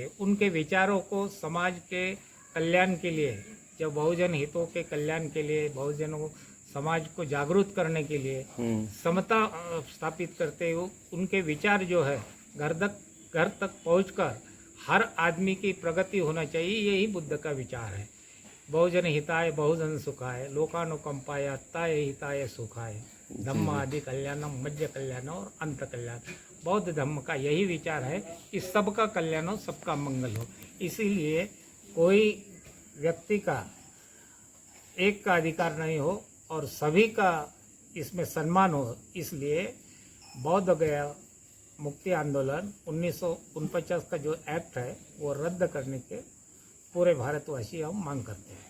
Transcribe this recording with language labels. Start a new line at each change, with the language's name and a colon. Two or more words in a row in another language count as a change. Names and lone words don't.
Hindi: उनके विचारों को समाज के कल्याण के लिए, जब बहुजन हितों के कल्याण के लिए, बहुजनों समाज को जागरूक करने के लिए, समता स्थापित करते हुए उनके विचार जो है घर तक पहुंचकर हर आदमी की प्रगति होना चाहिए, यही बुद्ध का विचार है।
Pali: बहुजन हिताय बहुजन सुखाय लोकानुकंपाय अत्ताय हिताय सुखाय धम्म आदि कल्याणम मध्य कल्याण और अंत कल्याण।
Hindi: बौद्ध धर्म का यही विचार है कि सबका कल्याण हो, सबका मंगल हो। इसीलिए कोई व्यक्ति का एक का अधिकार नहीं हो और सभी का इसमें सम्मान हो। इसलिए बौद्ध गया मुक्ति आंदोलन 1949 का जो एक्ट है वो रद्द करने के पूरे भारतवासी हम मांग करते हैं।